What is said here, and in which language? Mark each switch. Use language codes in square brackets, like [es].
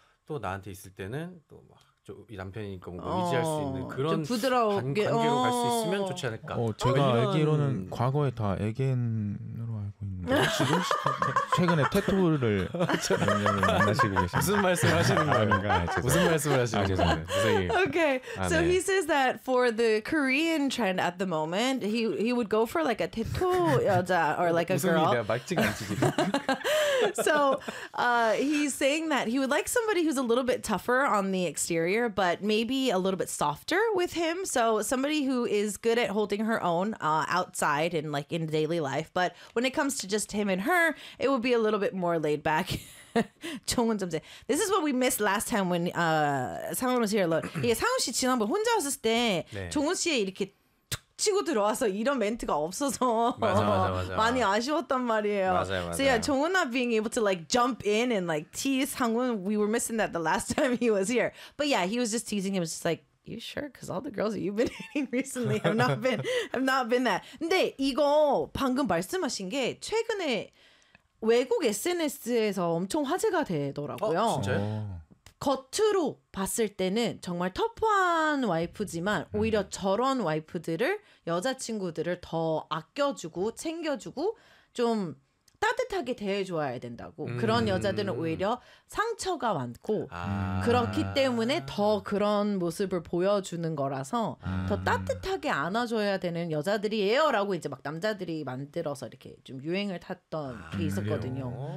[ko] 또 나한테 있을 때는 또 막 이 남편이니까 뭔가 의지할 수 있는 그런 관계로 갈 수 있으면 좋지 않을까. 제가 알기로는 과거에 다 애겐으로 알고 있는데 최근에 테토를 만나시고 계신. 무슨 말씀을 하시는 겁니까? 무슨 말씀을 하시는 거예요? 죄송해요. [en] Okay, so he says that for the Korean trend at the moment, he would go for like a teto 여자 or like a girl. [ko] 무슨 일이야? 말증 안 치지. [en] So he's saying that he would like somebody who's a little bit tougher on the exterior, but maybe a little bit softer with him. So somebody who is good at holding her own outside and like in daily life. But when it comes to just him and her, it would be a little bit more laid back. This is what we missed last time when Sangwon was here alone. Yeah, [ko] Sangwon 씨 지난번 혼자 왔을 때 종훈 씨의 이렇게 치고 들어와서 이런 멘트가 없어서 맞아. 많이 아쉬웠단 말이에요. 맞아요. [en] So yeah, 종훈 not being able to like jump in and like tease 상훈, we were missing that the last time he was here. But yeah, he was just teasing him. It was just like, you sure? Because all the girls that you've been dating recently have not been that. [ko] 근데 이거 방금 말씀하신 게 최근에 외국 SNS에서 엄청 화제가 되더라고요. 어, 진짜요? 겉으로 봤을 때는 정말 터프한 와이프지만 오히려 저런 와이프들을 여자친구들을 더 아껴주고 챙겨주고 좀 따뜻하게 대해줘야 된다고 그런 여자들은 오히려 상처가 많고 그렇기 때문에 더 그런 모습을 보여주는 거라서 더 따뜻하게 안아줘야 되는 여자들이에요 라고 이제 막 남자들이 만들어서 이렇게 좀 유행을 탔던 게 있었거든요.